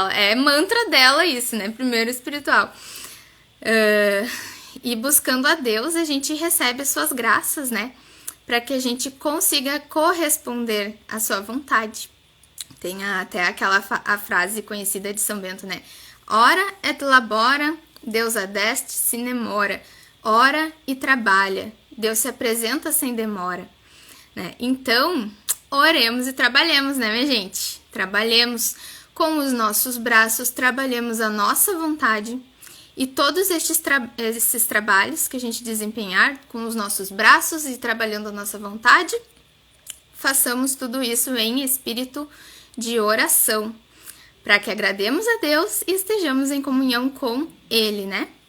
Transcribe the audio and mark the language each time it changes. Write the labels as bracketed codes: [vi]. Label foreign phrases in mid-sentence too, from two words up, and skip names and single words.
[pt] É mantra dela isso, né? Primeiro espiritual. E buscando a Deus, a gente recebe as suas graças, né? Para que a gente consiga corresponder à sua vontade. Tem até a frase conhecida de São Bento, né? [la] Ora et labora, Deus adeste sine mora. [pt] Ora e trabalha, Deus se apresenta sem demora, né? Então, oremos e trabalhemos, né, minha gente? Trabalhemos com os nossos braços, trabalhemos a nossa vontade e todos esses trabalhos que a gente desempenhar com os nossos braços e trabalhando a nossa vontade, façamos tudo isso em espírito de oração, para que agrademos a Deus e estejamos em comunhão com Ele, né?